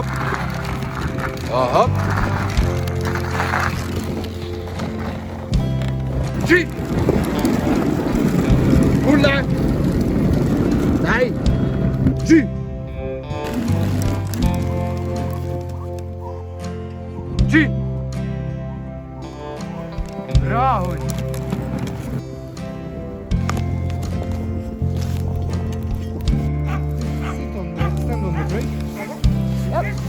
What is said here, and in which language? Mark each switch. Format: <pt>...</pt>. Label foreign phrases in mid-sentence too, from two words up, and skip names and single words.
<no>Hop. G. Ulla. Nej. G. G. Bra hund.</no> <en>Stand on the brake. Yep.</en>